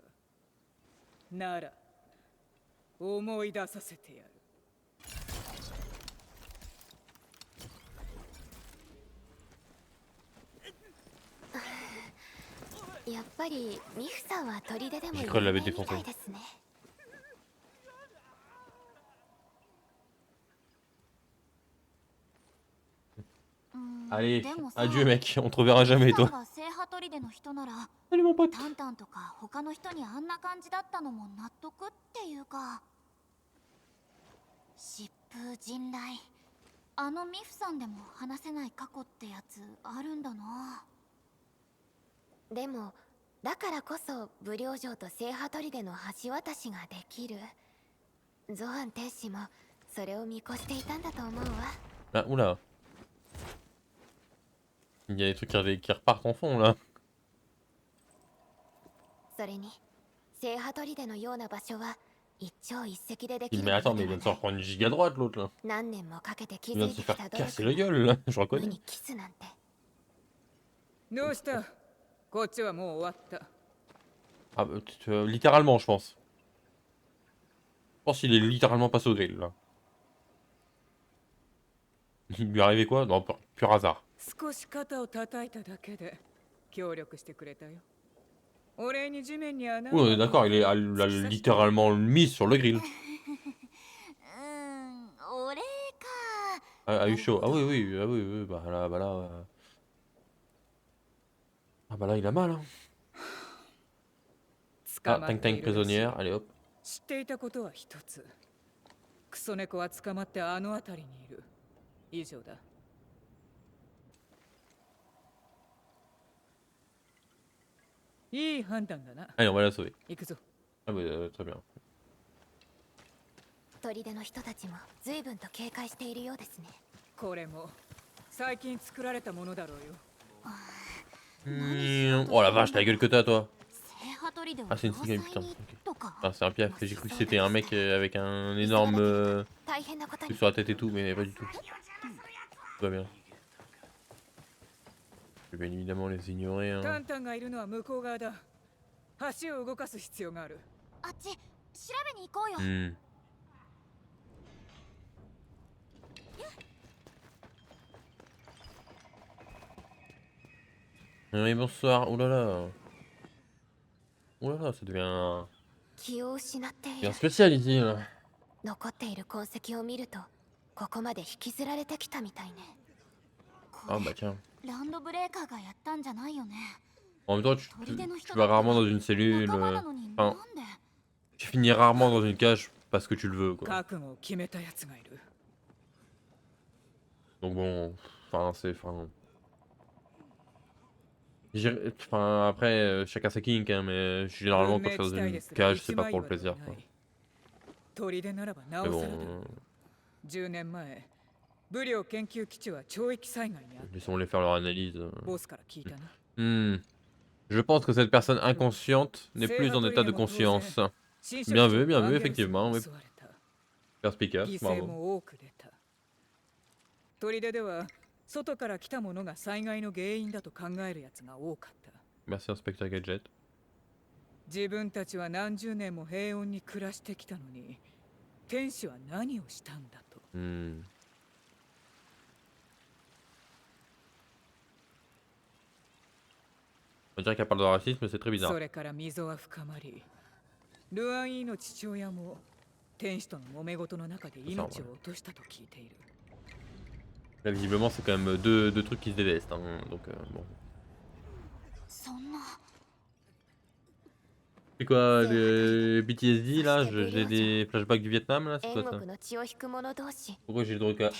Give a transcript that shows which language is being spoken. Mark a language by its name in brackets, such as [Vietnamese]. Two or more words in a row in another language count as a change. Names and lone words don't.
[Japanese] なら思い出させてやる。やっぱりミフさんは砦でも [French] Je [Japanese] 有 [French] crois [Japanese] 名 [French] l'avait [Japanese] みた [French] défoncé. [Japanese] いですね。 [French] Allez, [Japanese] でもさ [French] adieu mec, on te reverra jamais [Japanese] さん [French] toi. [Japanese] が聖波砦の人なら [French] Salut mon pote. [Japanese] タンタンとか他の人にあんな感じだったのも納得っていうか、疾風陣雷、あのミフさんでも話せない過去ってやつあるんだな。でもだからこそ武領城と聖波砦の橋渡しができる。ゾハン天使もそれを見越していたんだと思うわ。 [French] Ah, oula. Il y a des trucs qui repartent en fond là. [Japanese] それに聖波砦のような場所は一朝一夕でできる [French] Mais [Japanese] こ [French] attends, [Japanese] と [French] mais [Japanese] で [French] il vient [Japanese] は [French] de [Japanese] な [French] s'en [Japanese] い。 [French] prendre une giga droite l'autre là. [Japanese] 何年もかけて [French] Il [Japanese] 築 [French] vient [Japanese] い [French] de [Japanese] て [French] se [Japanese] きた [French] faire [Japanese] 努 [French] casser [Japanese] 力 [French] la gueule là, je [Japanese] 無 [French] reconnais. [Japanese] にキスなんて。どうした？こっちはもう終わった。 [French] Ah, bah, littéralement je pense. Je pense qu'il est littéralement passé au grill là. Il lui est arrivé quoi? Non, pur hasard. [Japanese] 少し肩を叩いただけで協力してくれたよ。お礼に地面に穴を [French] Oui, on est [Japanese] 開け [French] d'accord, [Japanese] て [French] il est [Japanese] 突き刺して [French] littéralement mis sur le grill. [Japanese] お礼か。 [French] Ah, eu chaud. Ah oui, oui, ah oui, oui, bah là, bah là. Ah bah là, il a mal hein. [Japanese] 捕 [French] Ah, [Japanese] まっ [French] tank [Japanese] てい [French] tank [Japanese] るらしい。 [French] prisonnière, allez hop. [Japanese] 知っていたことは一つ。クソ猫は捕まってあの辺りにいる。以上だ。いい判断だな。 [French] Allez, on va la sauver. [Japanese] 行くぞ。 [French] Ah bah très bien. [Japanese] 砦の人たちも随分と警戒しているようですね。これも最近作られたものだろうよ。 [French] Oh la vache, ta gueule que t'as toi. [Japanese] 聖波砦を [French] Ah, c'est une [Japanese] 要 [French] cigarette, [Japanese] 塞 [French] putain. [Japanese] に [French] Ok. [Japanese] とか。 [French] Ah, c'est un piège. J'ai cru que c'était un mec avec un énorme [Japanese] 大変なこと [French] truc [Japanese] に。 [French] sur la tête et tout, mais pas du tout. Tout va bien. Je vais bien évidemment les ignorer. [Japanese] タ [French] Hein. [Japanese] ンタンがいるのは向こう側だ。橋を動かす必要がある。あっち調べに行こうよ。 [French] Hmm. Oui, bonsoir. Oh là là. Oh là là, ça devient [Japanese] 気を失ってい [French] bien [Japanese] る。 [French] spécial ici là. [Japanese] 残っている痕跡を見るとここまで引きずられてきたみたいね。こ [French] Ah [Japanese] れ [French] bah tiens. [Japanese] ランドブレーカーがやったんじゃないよね。 [French] En même temps, tu vas rarement dans une cellule. [Japanese] 仲間なのになんで [French] Tu finis rarement dans une cage parce que tu le veux, quoi. [Japanese] 覚悟を決めたやつがいる。 [French] Donc bon, enfin, c'est... Enfin, après, chacun ses kinks, hein, mais généralement, quand je suis dans une cage, c'est pas pour le plaisir, quoi. [Japanese] 砦ならばな [French] Mais [Japanese] お [French] bon, [Japanese] さらだ。10年前、武領研究基地は潮域災害にあっ [French] laissons-les faire leur analyse. [Japanese] た。ボスから聞いたな。 [French] Je pense que cette personne inconsciente n'est plus en état de conscience. Bien vu, effectivement, oui. Perspicace, [Japanese] 犠牲 [French] bravo. [Japanese] も多く出た。砦では外から来たものが災害の原因だと考えるやつが多かった。 [French] Merci, inspecteur Gadget. [Japanese] 自分たちは何十年も平穏に暮らしてきたのに、天使は何をしたんだと。 [French] On dirait qu'elle parle de racisme, c'est très bizarre. [Japanese] それから溝は深まり、ルアンイーの父親も天使との揉め事の中で命を落としたと聞いている。 [French] Là, visiblement, c'est quand même deux trucs qui se détestent, hein, donc bon. [Japanese] そんな。 [French] C'est quoi, le PTSD là? J'ai des flashbacks du Vietnam là, c'est [Japanese] 縁 [French] quoi ça? [Japanese] 国の血を引く者同士 [French] Pourquoi j'ai le droit qu'à